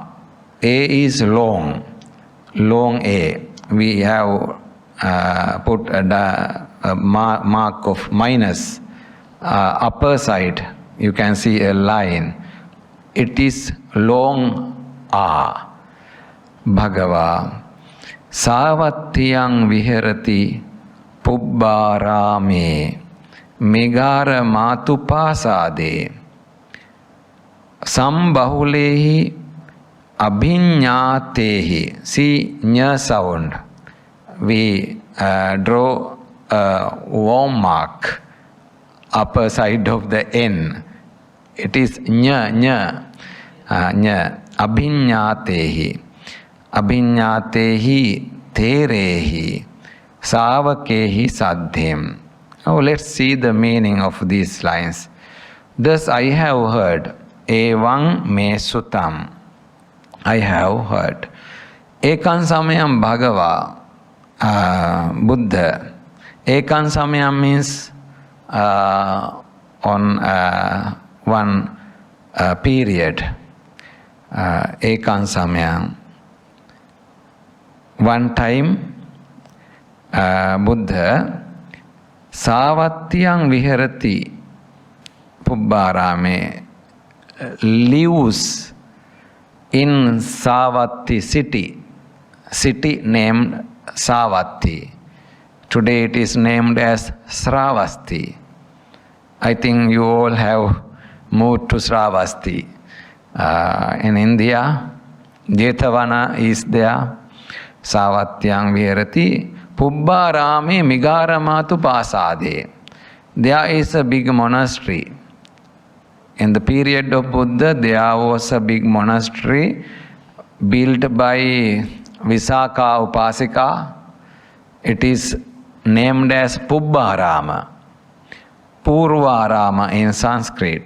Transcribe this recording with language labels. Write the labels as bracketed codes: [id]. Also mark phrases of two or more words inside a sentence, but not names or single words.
[en] A is long A. We have put a mark of minus. Upper side, you can see a line. It is long A. [pi] Bhagava. Savattiyang viharati pubbārāme megara matupāsāde sambahulehi abhiññātehi. [en] See ñ sound. We draw a warm mark upper side of the N. It is ñ. Abhiññātehi. [pi] Abhiññātehi terehi sāvakehi saddhim. [en] Now let's see the meaning of these lines. Thus I have heard, [pi] Evaṁ me sutam. [en] I have heard. [pi] Ekam samayam bhagava, Buddha. Ekam samayam [en] means on one period. [pi] Ekam samayam. [en] One time, Buddha [pi] Savattiyang viharati pubbārāme [en] lives in Savatthi city named Savatthi. Today it is named as Sravasti. I think you all have moved to Sravasti. In India, Jetavana is there. [pi] Savattiyang viharati pubbārāme migaramātupāsāde. [en] There is a big monastery. In the period of Buddha, there was a big monastery built by Visakha Upasika. It is named as Pubbārāma, Purvārāma in Sanskrit.